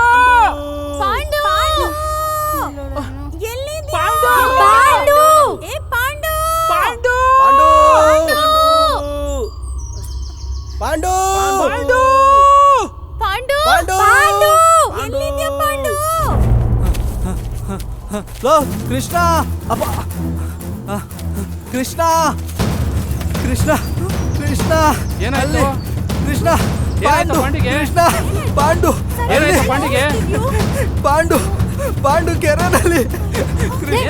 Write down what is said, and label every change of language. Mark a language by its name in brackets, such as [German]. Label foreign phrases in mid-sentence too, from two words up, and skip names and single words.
[Kannada] ಪಾಂಡು ಎಲ್ಲಿದ್ಯಾ? ಪಾಂಡು ಏ ಪಾಂಡು ಪಾಂಡು ಪಾಂಡು ಪಾಂಡು ಪಾಂಡು ಪಾಂಡು ಪಾಂಡು ಎಲ್ಲಿದ್ಯಾ ಪಾಂಡು? ಲೋ ಕೃಷ್ಣ, ಅಪ್ಪ ಕೃಷ್ಣ ಕೃಷ್ಣ ಕೃಷ್ಣ ಏನಾಯ್ತು? ಕೃಷ್ಣ ಏನಾಯ್ತು ಪಾಂಡಿಗೆ? ಕೃಷ್ಣ ಪಾಂಡು ಏನಾಯ್ತು ಪಾಂಡಿಗೆ? ಪಾಂಡು ಪಾಂಡು ಕೆರೆನಲ್ಲಿ ಕೃಷ್ಣ